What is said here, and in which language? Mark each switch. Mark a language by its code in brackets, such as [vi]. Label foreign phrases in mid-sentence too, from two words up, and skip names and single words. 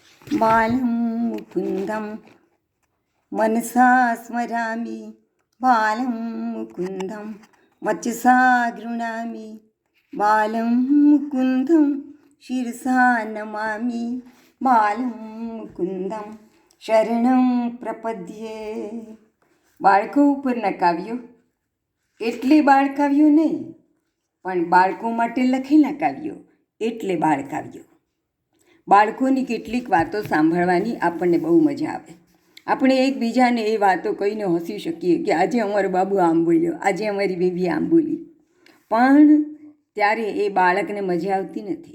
[sa] बालं मुकुन्दं मनसा स्मरामि, बालं मुकुन्दं वचसा गृह्णामि, बालं मुकुन्दं शिरसा नमामि, बालं मुकुन्दं शरणं प्रपद्ये. [gu] બાળકો ઉપરના કાવ્યો એટલે બાળકાવ્યો નહીં, પણ બાળકો માટે લખેલા કાવ્યો એટલે બાળકાવ્યો. બાળકોની કેટલીક વાતો સાંભળવાની આપણને બહુ મજા આવે. આપણે એકબીજાને એ વાતો કહીને હસી શકીએ કે આજે અમારો બાબુ આમ બોલ્યો, આજે અમારી બેબી આમ બોલી, પણ ત્યારે એ બાળકને મજા આવતી નથી.